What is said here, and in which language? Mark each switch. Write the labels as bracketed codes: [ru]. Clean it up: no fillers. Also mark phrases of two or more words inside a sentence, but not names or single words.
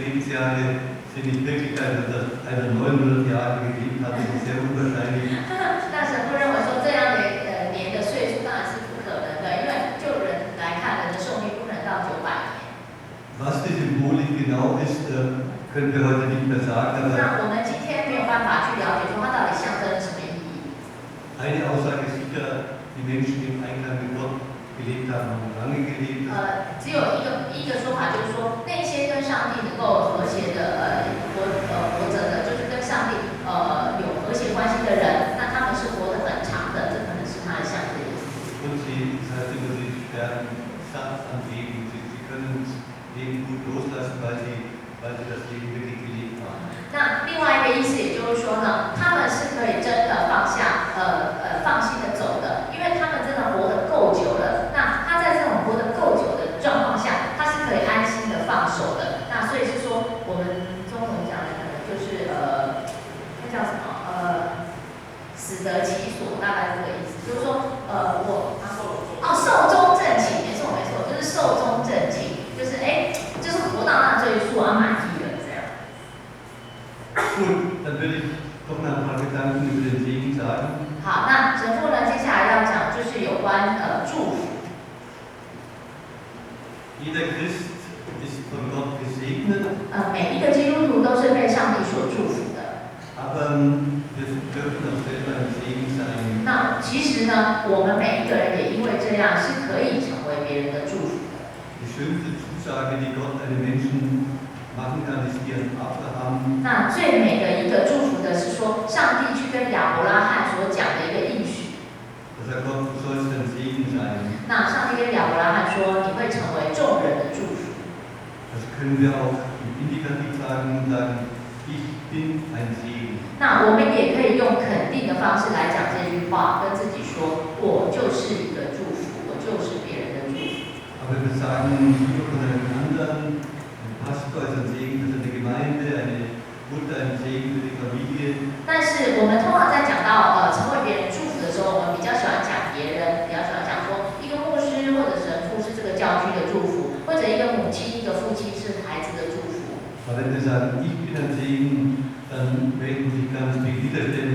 [de] Lebensjahre sind nicht wirklich, also dass einer 900 Jahre gelebt hat, das ist sehr unwahrscheinlich. [zh] 那神父认为说这样的年的岁数当然是不可能的，因为就人来看，人的寿命不可能到900年。 [de] Was die Symbolik genau ist, können wir heute nicht mehr sagen. [zh] 那我们今天没有办法去了解说它到底象征了什么意义。 [de] Eine Aussage ist sicher, die Menschen im Einklang mit Gott gelebt haben, haben lange gelebt. [zh] 只有一个说法，就是说那些跟上帝能够和谐的活着的，就是跟上帝有和谐关系的人，那他们是活得很长的，这可能是他的象征意思。 [de] Und sie, das heißt immer, sie sterben satt am Leben. Sie können das Leben gut loslassen, weil sie das Leben wirklich gelebt haben. [zh] 那另外一个意思，也就是说呢，他们是可以真的放下，放心的走的，因为他们真的活得够久了。那他在这种活得够久的状况下，他是可以安心的放手的。那所以是说，我们中文讲的可能就是那叫什么死得其所，大概这个意思，就是说寿终正寝，没错，就是寿终正寝，就是就是活到那岁数满意了这样。 [de] Gut, dann würde ich doch noch ein paar Gedanken über den Segen sagen. [zh] 好，那神父呢，接下来要讲就是有关祝福。 [de] Jeder Christ ist von Gott gesegnet. [zh] 每一个基督徒都是被上帝所祝福的。 [de] Aber wir dürfen auch selber ein Segen sein. [zh] 那其实呢，我们每一个人也因为这样是可以成为别人的祝福的。 [de] Die schönste Zusage, die Gott einem Menschen machen kann, ist die an Abraham. [zh] 那最美的一个祝福的是说，上帝去跟亚伯拉罕所讲的一个应许。 [de] Dass Gott, du sollst ein Segen sein. [zh] 那上帝跟亚伯拉罕说，你会成为众人的祝福。 [de] Das können wir auch im Indikativ sagen, ich bin ein Segen. [zh] 那我们也可以用肯定的方式来讲这句话，跟自己说，我就是一个祝福，我就是别人的祝福。 [de] Aber wir sagen lieber von einem anderen, ein Pastor ist ein Segen für seine Gemeinde, eine Mutter ein Segen für die Familie. [zh] 但是我们通常在讲到成为别人祝福的时候，我们比较喜欢讲别人，比较喜欢讲说一个牧师或者神父是这个教区的祝福，或者一个母亲、一个父亲是孩子的祝福。 [de] Aber wenn wir sagen, ich bin ein Segen, dann melden sich ganz viele Widerstände.